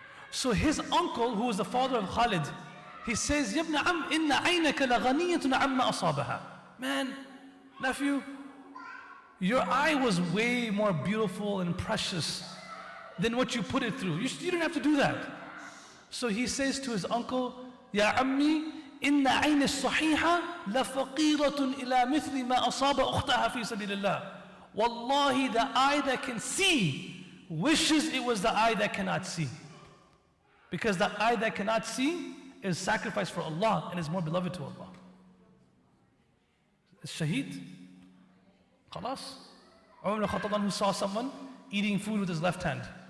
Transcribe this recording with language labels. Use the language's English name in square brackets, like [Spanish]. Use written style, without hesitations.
[English] So his uncle, who was the father of Khalid, he says, [Arabic] يَبْنَ عَمْ إِنَّ عَيْنَكَ لَغَنِيَّةٌ عَمَّ أَصَابَهَا. [English] Man, nephew, your eye was way more beautiful and precious than what you put it through. You didn't have to do that. So he says to his uncle, [Arabic] يَا عَمِّي إِنَّ عَيْنِ الصَّحِيحَ لَفَقِيرَةٌ إِلَى مِثْلِ مَا أَصَابَ أُخْتَهَا فِي سَبِيلِ اللَّهِ. [English] Wallahi, the eye that can see wishes it was the eye that cannot see. Because the eye that cannot see is sacrificed for Allah and is more beloved to Allah. It's shaheed. Khalas. Umar ibn Khattab, who saw someone eating food with his left hand.